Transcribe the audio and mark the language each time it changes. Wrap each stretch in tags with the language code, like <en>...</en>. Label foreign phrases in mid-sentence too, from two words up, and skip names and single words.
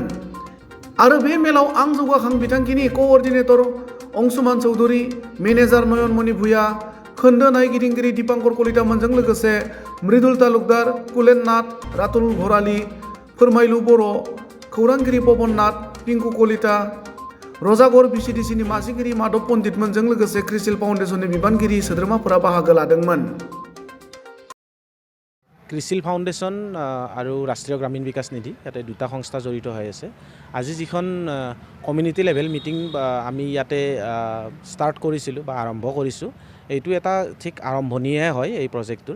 <brx>आरो बे मेलाव आं जौगाखां बिथांखिनि क'अर्डिनेटर अंशुमान चौधुरी, मेनेजार नयनमणि भुया, खोन्दो नायगिदिंगिरि दीपांकर कलितामोनजों लोगोसे मृदुल तालुकदार, कुलेन नाथ, रातुल भराली, फोरमायलु बर', खौरांगिरि पवन नाथ, पिंकु कलिता, रजागर भिसिडिसिनि मासिगिरि माधव पण्डितमोनजों लोगोसे क्रिसिल फाउन्डेसननि बिबानगिरि सोद्रोमाफोरा बाहागो लादोंमोन।</brx> <as>ক্ৰিচিল ফাউণ্ডেশ্যন আৰু ৰাষ্ট্ৰীয় গ্ৰামীণ বিকাশ নিধি ইয়াতে দুটা সংস্থা জড়িত হৈ আছে। আজি যিখন</as> <en>community level meeting</en> <as>আমি ইয়াতে ষ্টাৰ্ট কৰিছিলোঁ বা আৰম্ভ কৰিছোঁ, এইটো এটা ঠিক আৰম্ভণিহে হয় এই প্ৰজেক্টটোৰ।</as>